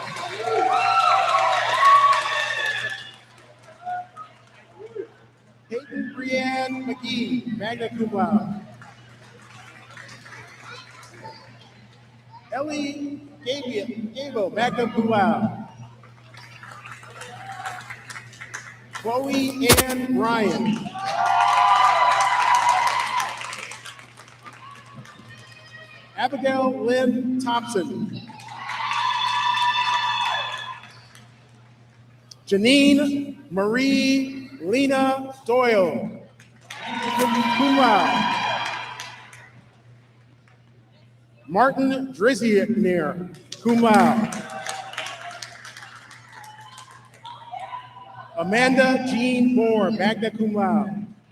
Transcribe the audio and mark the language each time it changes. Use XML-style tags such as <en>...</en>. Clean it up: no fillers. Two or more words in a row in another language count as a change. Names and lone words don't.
<en>Peyton Brianne McGee,</en> <la>magna cum laude.</la> <en>Ellie Gable,</en> <la>magna cum laude.</la> <en>Chloe Ann Ryan. Abigail Lynn Thompson. Janine Marie Lena Doyle,</en> <la>cum laude.</la> <en>Martin Drizier,</en> <la>cum laude.</la> <en>Amanda Jean Moore,</en> <la>magna cum laude.</la>